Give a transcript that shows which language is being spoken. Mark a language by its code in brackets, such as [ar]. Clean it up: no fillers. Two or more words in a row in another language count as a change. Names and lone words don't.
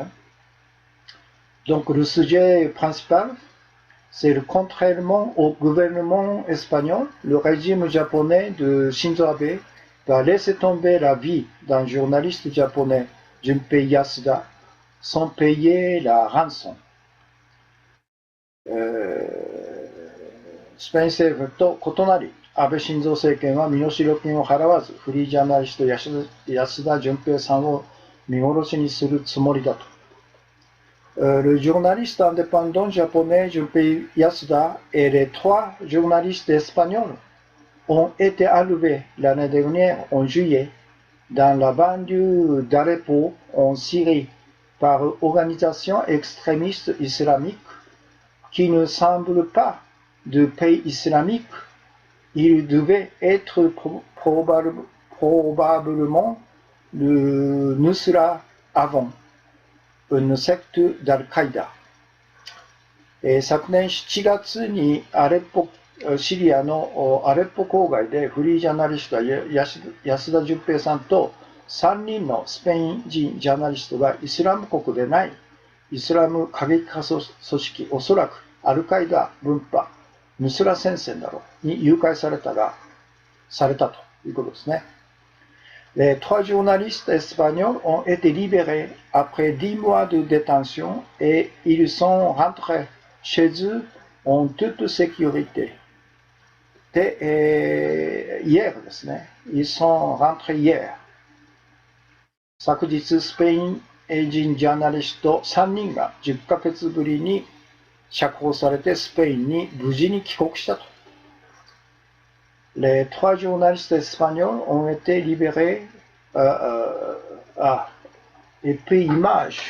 [fr] Donc le sujet principal, c'est le contrairement au gouvernement espagnol, le régime japonais de Shinzo Abe va laisser tomber la vie d'un journaliste japonais, Junpei Yasuda, sans payer la rançon. [ja] スペイン政府と異なり、安倍晋三政権は身代金を払わず、フリージャーナリスト安田純平さんを見殺しにするつもりだと。 [fr] Le journaliste indépendant japonais Junpei Yasuda et les 3 journalistes espagnols ont été enlevés l'année dernière en juillet dans la banlieue d'Aleppo en Syrie par une organisation extrémiste islamique qui ne semble pas de pays islamique. Il devait être probablement le Nusra avant, une secte d'Al-Qaïda. [ja] 昨年7月にシリアのアレッポ郊外でフリージャーナリスト安田純平さんと3人のスペイン人ジャーナリストがイスラム国でないイスラム過激派組織、おそらくアルカイダ分派ヌスラ戦線だろうに誘拐されたということですね。 [fr] Les 3 journalistes espagnols ont été libérés après 10 mois de détention et ils sont rentrés chez eux en toute sécurité. で、hierですね。ils sont rentrés hier。 [ja] 昨日、スペイン人ジャーナリスト3人が10ヶ月ぶりに釈放されてスペインに無事に帰国したと。 [fr] Les 3 journalistes espagnols ont été libérés. Et puis image.